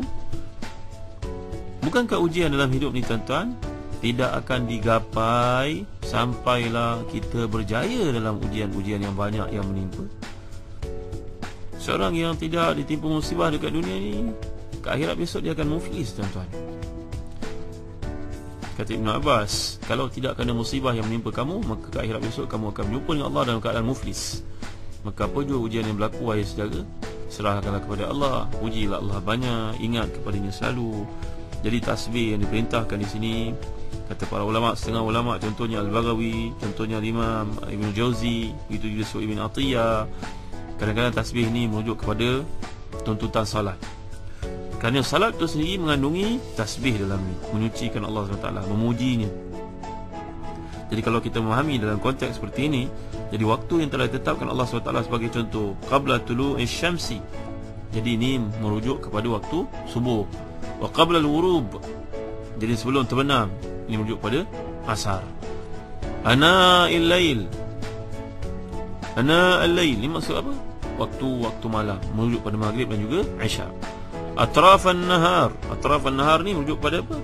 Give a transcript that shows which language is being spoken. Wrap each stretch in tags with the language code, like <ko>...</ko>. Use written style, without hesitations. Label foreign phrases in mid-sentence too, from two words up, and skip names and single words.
<ms>Bukankah ujian dalam hidup ni, tuan-tuan, tidak akan digapai sampailah kita berjaya dalam ujian-ujian yang banyak yang menimpa? Seorang yang tidak ditimpa musibah dekat dunia ni, ke akhirat besok dia akan muflis, tuan-tuan. Kata Ibn Abbas, kalau tidak kena musibah yang menimpa kamu, maka ke akhirat besok kamu akan berjumpa dengan Allah dalam keadaan muflis. Maka apa jua ujian yang berlaku, wahai saudara, serahkanlah kepada Allah, pujilah Allah banyak, ingat kepadanya selalu. Jadi tasbih yang diperintahkan di sini, kata para ulama, setengah ulama, contohnya Al-Baghawi, contohnya Imam Ibn Jauzi, begitu juga Ibn Atiyah, kadang-kadang tasbih ini merujuk kepada tuntutan salat. Kerana salat itu sendiri mengandungi tasbih dalam ni, menyucikan Allah SWT, memujinya. Jadi kalau kita memahami dalam konteks seperti ini, jadi waktu yang telah ditetapkan Allah SWT sebagai contoh,</ms> <ar>قبل طلوع الشمس,</ar> <ms>jadi ini merujuk kepada waktu subuh.</ms> <ar>وقبل الغروب,</ar> <ms>jadi sebelum terbenam, ini merujuk pada asar.</ms> <ar>آناء الليل آناء الليل,</ar> <ms>ini maksud apa? Waktu malam, merujuk pada maghrib dan juga isya.</ms> <ar>أطراف النهار أطراف النهار</ar> <ms>ni merujuk pada apa?</ms>